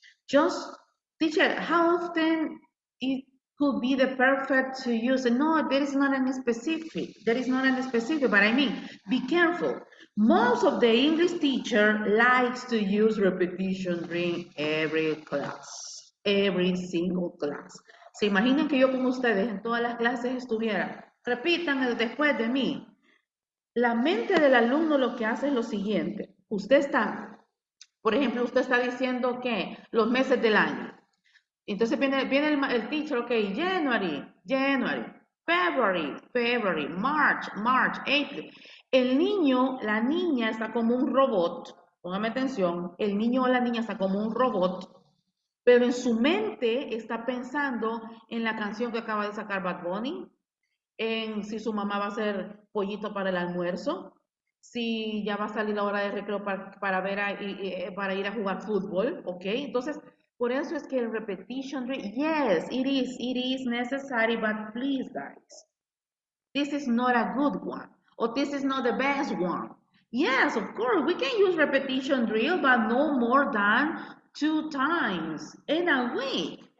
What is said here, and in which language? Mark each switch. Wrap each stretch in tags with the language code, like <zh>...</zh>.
<en>Just, teacher, how often it could be the perfect to use? No, there is not any specific. There is not any specific, but I mean, be careful. Most of the English teacher likes to use repetition during every class, every single class.</en> <es>¿Se imaginan que yo con ustedes en todas las clases estuviera? Repitan el después de mí. La mente del alumno lo que hace es lo siguiente. Usted está, por ejemplo, usted está diciendo que los meses del año. Entonces viene el</es> <en>teacher, ok, January, February, March, April.</en> <es>El niño, la niña está como un robot, póngame atención, el niño o la niña está como un robot, pero en su mente está pensando en la canción que acaba de sacar Bad Bunny, en si su mamá va a hacer pollito para el almuerzo, si ya va a salir la hora de recreo para para ir a jugar fútbol, ¿ok? Entonces, por eso es que el</es> <en>repetition, yes, it is necessary, but please, guys, this is not a good one, or this is not the best one. Yes, of course, we can use repetition drill, but no more than 2 times in a week.</en>